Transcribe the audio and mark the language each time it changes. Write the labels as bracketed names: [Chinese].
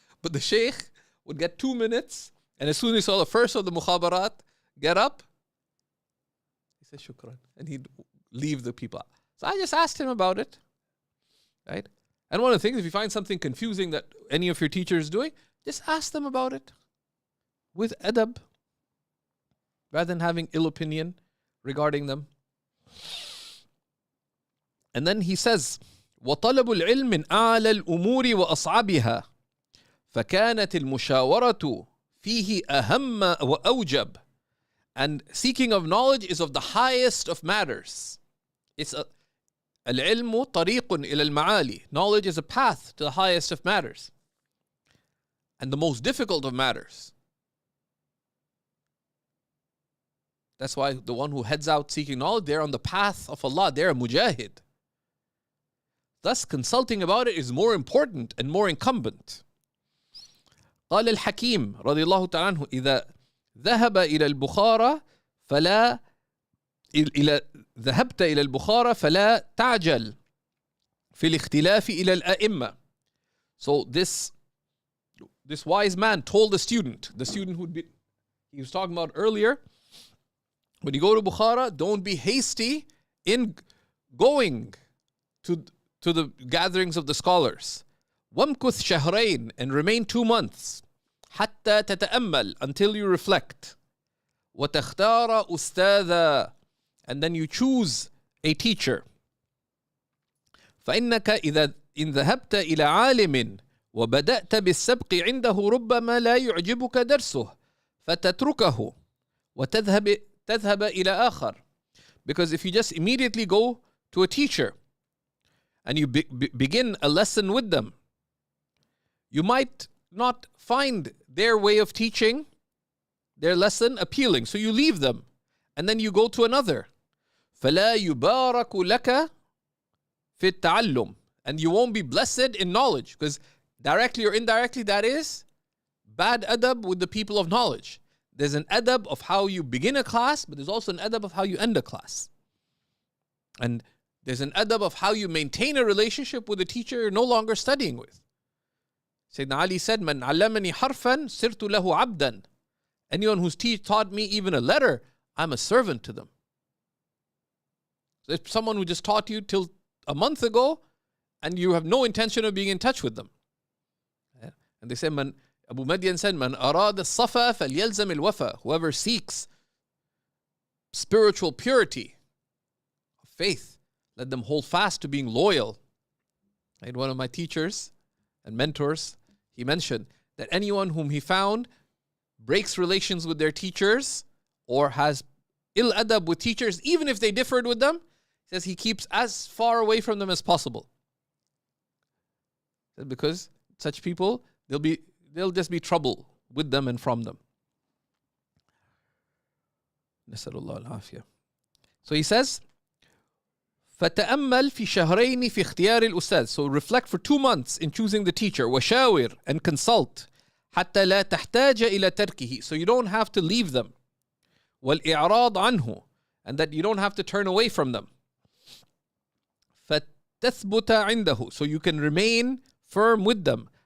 [English] But the sheikh would get 2 minutes, and as soon as he saw the first of the mukhabarat get up, he said shukran, and he'd leave the people. So I just asked him about it, right? And one of the things, if you find something confusing that any of your teachers is doing, just ask them about it with adab, rather than having ill opinion regarding them. And then he says, [Arabic] وَطَلَبُ الْعِلْمِ مِنْ أَعْلَى الْأُمُورِ وَأَصْعَبِهَا فَكَانَتِ الْمُشَاوَرَةُ فِيهِ أَهَمَّ وَأَوْجَبَ. [English] And seeking of knowledge is of the highest of matters. It's [Arabic] العلم طريق إلى المعالي. [English] Knowledge is a path to the highest of matters and the most difficult of matters. That's why the one who heads out seeking knowledge, they're on the path of Allah, they're a mujahid. Thus, consulting about it is more important and more incumbent. [Arabic] قال الحكيم رضي الله تعالى عنه إذا ذهب إلى البخارى فلا ذهبت إلى البخارى فلا تعجل في الاختلاف إلى الأئمة. [English] So this wise man told the student he was talking about earlier, when you go to Bukhara, don't be hasty in going to the gatherings of the scholars. [Arabic] وَامْكُثْ شَهْرَيْن, [English] and remain 2 months. [Arabic] حَتَّى تَتَأَمَّل, [English] until you reflect. [Arabic] وَتَخْتَارَ أُسْتَاذًا, [English] and then you choose a teacher. [Arabic] فإنك إذا إن ذهبت إلى عالم وبدأت بالسبق عنده ربما لا يعجبك درسه فتتركه وتذهب إلى آخر. [English] Because if you just immediately go to a teacher and you begin a lesson with them, you might not find their way of teaching, their lesson appealing. So you leave them and then you go to another. [Arabic] فَلَا يُبَارَكُ لَكَ فِي التَّعَلُّمِ, [English] and you won't be blessed in knowledge, because directly or indirectly that is bad adab with the people of knowledge. There's an adab of how you begin a class, but there's also an adab of how you end a class. And there's an adab of how you maintain a relationship with the teacher you're no longer studying with. Sayyidina Ali said, [Arabic] مَنْ عَلَّمَنِي حَرْفًا سِرْتُ لَهُ عَبْدًا. [English] Anyone who's taught me even a letter, I'm a servant to them. So if someone who just taught you till a month ago, and you have no intention of being in touch with them. Yeah. And they say, Abu Madian said, [Arabic] Man arad as-safa falyalzam al-wafa. [English] Whoever seeks spiritual purity, faith, let them hold fast to being loyal. And one of my teachers and mentors, he mentioned that anyone whom he found breaks relations with their teachers or has ill adab with teachers, even if they differed with them, he says he keeps as far away from them as possible. Because such people, they'll just be trouble with them and from them. [Arabic] Nasallallahu al-afiyah. [English] So he says, [Arabic] فَتَأَمَّلْ فِي شَهْرَيْنِ فِي اخْتِيَارِ الْأُسْتَاذِ. [English] So reflect for 2 months in choosing the teacher. [Arabic] وَشَاوِرْ, [English] and consult. [Arabic] حَتَّى لَا تَحْتَاجَ إِلَى تَرْكِهِ. [English] So you don't have to leave them. [Arabic] وَالْإِعْرَاض عَنْهُ, [English] and that you don't have to turn away from them. [Arabic] فَتَثْبُتَ عِنْدَهُ, [English] so you can remain firm with them.